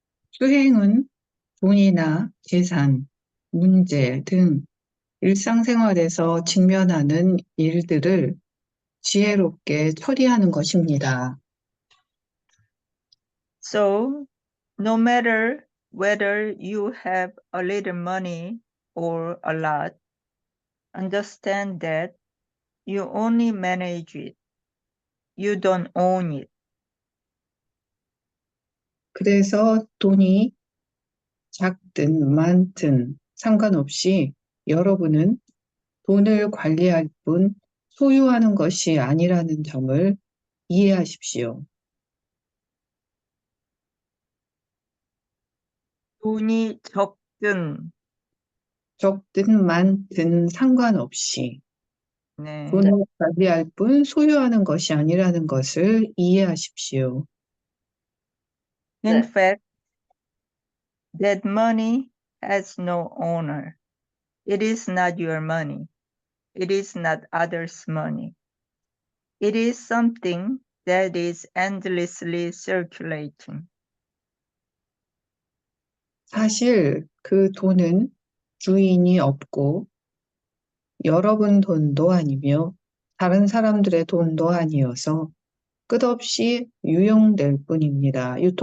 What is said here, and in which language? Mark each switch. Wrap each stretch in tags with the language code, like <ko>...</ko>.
<ko>수행은 돈이나 재산, 문제 등 일상생활에서 직면하는 일들을 지혜롭게 처리하는 것입니다.</ko> <en>So, no matter whether you have a little money or a lot, understand that you only manage it. You don't own it.</en> <ko>그래서 돈이 작든 많든 상관없이 여러분은 돈을 관리할 뿐 소유하는 것이 아니라는 점을 이해하십시오. 돈이 적든, 적든 많든 상관없이 네. 돈을 관리할 뿐 소유하는 것이 아니라는 것을 이해하십시오.</ko> <en>In</en> <ko>네.</ko> <en>fact, that money has no owner. It is not your money. It is not others' money. It is something that is endlessly circulating.</en> <ko>사실 그 돈은 주인이 없고 여러분 돈도 아니며 다른 사람들의 돈도 아니어서 끝없이 유통될 뿐입니다.</ko>